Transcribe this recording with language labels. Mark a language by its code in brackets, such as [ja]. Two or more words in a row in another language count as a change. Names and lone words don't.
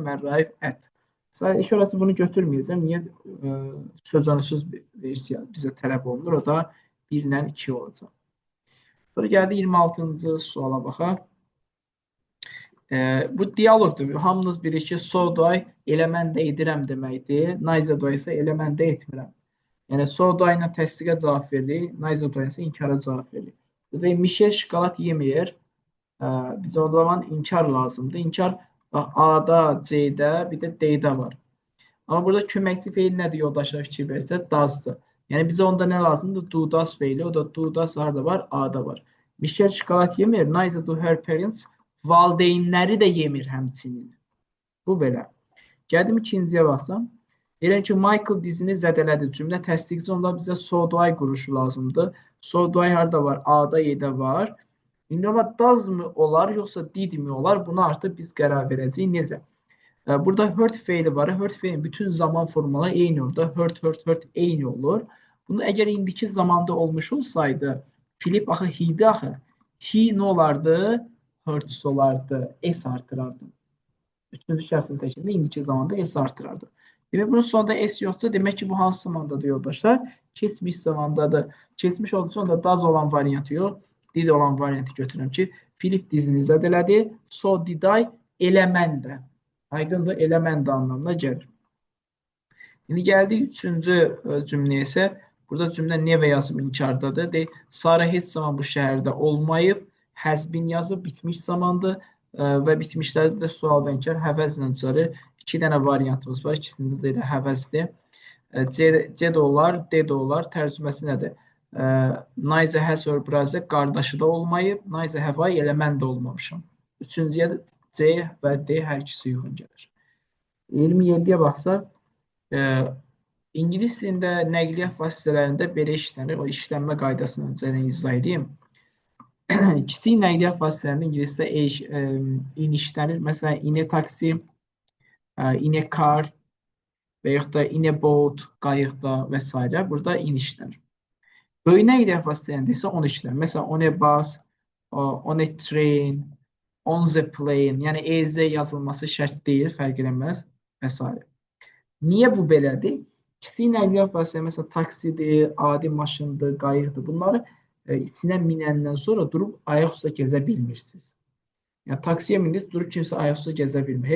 [en] Arrive at. [az] İş orası bunu götürməyəcəm. Niyə? Sözünüsüz versiya bizə tələb olunur. O da 1 ilə 2 olacaq. Sonra gəldi 26-cı suala baxaq. Bu diyaloqdur. Hamınız bilir ki, [en] so do I [az] elə mən də edirəm deməkdir. [en] Neither do I [az] isə elə mən də etmirəm. Yəni [en] so do I [az] ilə təsdiqə cavab verilir. [en] Neither do I [az] isə inkara cavab verilir. Burada Mişel şokolad yemir. Bizə o zaman inkar lazımdır. İnkar A-da, C-də, bir də D-də var. Amma burada köməkçi feil nədir yoldaşlar fikir versə? Does-dır. Yəni bizə onda nə lazımdır? [en] Do does [az] feili. O da [en] do does [az] harada var? A-da var. Mişel şokolad yemir. [en] Neither do her parents. [az] Valideynləri də yemir həmçinin. Bu belə. Gəldim ikinciyə baxsam. Deyirəm ki, Michael dizini zədələdi. Cümlə təsdiqçi onda bizə [en] so do I [az] quruşu lazımdır. [en] So do I [az] harada var? A-da, Y-də var. İndi amma does mı olar, yoxsa did mi olar? Buna artıq biz qərar verəcəyik. Necə? Burada hurt feili var. Hurt feilin bütün zaman formaları eyni olur. Hurt eyni olur. Bunu əgər indiki zamanda olmuş olsaydı, Filip axı he-di axı. He nə olardı? Hurts olardı. S artırardı. Üçüncü şəxsin təşkilində indiki zamanda S artırardı. Demək bunun sonunda S yoxsa, demək ki bu hansı zamandadır yoldaşlar? Keçmiş zamandadır. Keçmiş olduğu üçün da does olan variantı yox. Did olan variantı götürürəm ki, Filip dizini zədələdi. [en] So did I [az] elə mən də. Aydındır, elə mən də anlamına gəlir. İndi gəldik üçüncü cümləyə isə. Burada cümlə nevə yazım inkardadır. Deyək, Sara heç zaman bu şəhərdə olmayıb. [en] Has been [az] yazıb, bitmiş zamandır və bitmişlərdə də sual və inkar həvəzlə düzəlir. İki dənə variantımız var. İkisində də elə həvəzdir. C də olar, D də olar. Tərcüməsi nədir? [en] Neither has or brother [az] qardaşı da olmayıb. [en] Neither have I [az] elə mən də olmamışam. Üçüncüyə də C və D hər ikisi uyğun gəlir. 27-yə baxsaq, İngilis dilində nəqliyyat vasitələrində belə işlənir. O işlənmə qaydasını öncədən izah edeyim. Kiçik nəqliyyat vasitələrində ingilisdə in işlənir. Məsələn, [en] in a taxi, in a car [az] və yaxud da [en] in a boat, [az] qayıqda və s. Burada in işlənir. Böyük nəqliyyat vasitələrində isə on işlənir. Məsələn, [en] on a bus, on a train, on the plane. [az] Yəni EZ yazılması şərt deyil, fərq eləməz və s. Niyə bu belədir? Kiçik nəqliyyat vasitələri, məsələn, taksidir, adi maşındır, qayıqdır. Bunları içinə minəndən sonra durub ayaq üstə gəzə bilmirsiniz. Yəni taksiyə mindiniz, durub kimsə ayaq üstə gəzə bilmir.